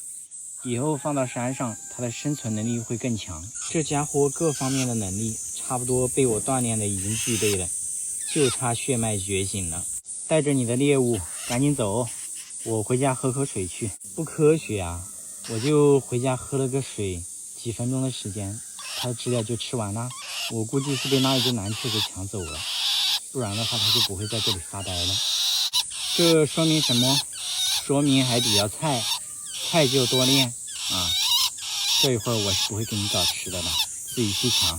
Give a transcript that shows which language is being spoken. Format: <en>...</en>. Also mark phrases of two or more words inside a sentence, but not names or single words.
<zh>以後放到山上，它的生存能力會更強。這家伙各方面的能力差不多被我鍛鍊的已經具備了，就差血脈覺醒了。帶着你的獵物趕緊走，我回家喝口水去。不科學啊，我就回家喝了個水，幾分鐘的時間，它的知了就吃完了。我估計是被那一只蓝雀給搶走了，不然的話它就不会在這裡發呆了。這說明什麼？說明還比較菜，菜就多練啊！這一會兒我是不會給你找吃的了，自己去搶。</zh>